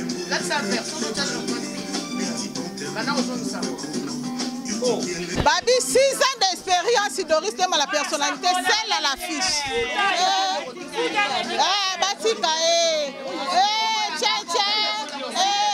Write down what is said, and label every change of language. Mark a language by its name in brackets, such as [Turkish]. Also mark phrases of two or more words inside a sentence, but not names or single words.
[Lingala] Lakisa verre, soki otya champagne. Bana kozongisa. Babi, [French] six ans d'expérience, Doris Tema, la personnalité, celle à l'affiche. Eh. [Lingala] Ah, batika, eh. Eh, tche, tche. Eh, eh,